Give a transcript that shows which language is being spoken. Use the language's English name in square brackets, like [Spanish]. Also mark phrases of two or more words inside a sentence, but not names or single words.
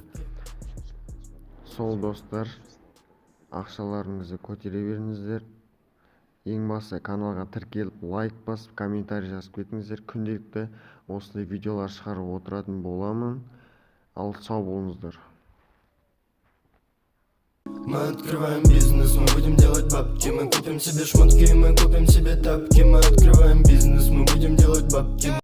[Kazakh] Сол достар, ақшаларыңызды көтере беріңіздер. Ең бастысы каналға тіркеліп, лайк басып, комментарий жазып кетіңіздер. Күнделікті осындай видеолар шығарып отыратын боламын. Ал сау болыңыздар. [Russian] Мы открываем бизнес, мы будем делать бабки. Мы купим себе шмотки, мы купим себе тапки. Мы открываем бизнес, мы будем делать бабки.